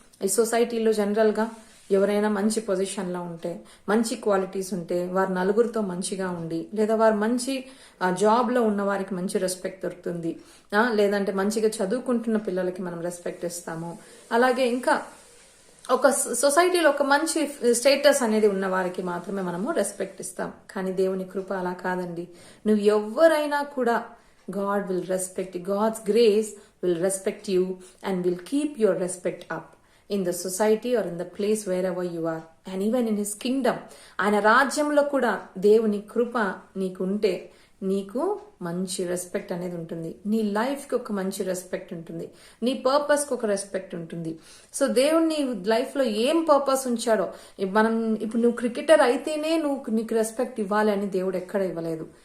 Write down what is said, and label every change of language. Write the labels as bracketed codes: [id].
[te] ఈ సొసైటీలో జనరల్ గా ఎవరైనా మంచి పొజిషన్ లో ఉంటే, మంచి క్వాలిటీస్ ఉంటే, వారు నలుగురితో మంచిగా ఉండి, లేదా వారు మంచి జాబ్ లో ఉన్న వారికి మంచి రెస్పెక్ట్ దొరుకుతుంది. లేదంటే మంచిగా చదువుకుంటున్న పిల్లలకి మనం రెస్పెక్ట్ ఇస్తాము. అలాగే ఇంకా ఒక సొసైటీలో ఒక మంచి స్టేటస్ అనేది ఉన్న వారికి మాత్రమే మనము రెస్పెక్ట్ ఇస్తాం. కానీ దేవుని కృప అలా కాదండి. నువ్వు ఎవరైనా కూడా [en] God will respect you. God's grace will respect you and will keep your respect up in the society or in the place wherever you are, and even in his kingdom. [te] ఆయన రాజ్యంలో కూడా దేవుని కృప నీకు ఉంటే నీకు మంచి రెస్పెక్ట్ అనేది ఉంటుంది. నీ లైఫ్ కి ఒక మంచి రెస్పెక్ట్ ఉంటుంది, నీ పర్పస్ కి ఒక రెస్పెక్ట్ ఉంటుంది. సో దేవుడు నీ లైఫ్ లో ఏం పర్పస్ ఉంచాడో, ఇప్పుడు నువ్వు క్రికెటర్ అయితేనే నీకు రెస్పెక్ట్ ఇవ్వాలి అని దేవుడు ఎక్కడ ఇవ్వలేదు.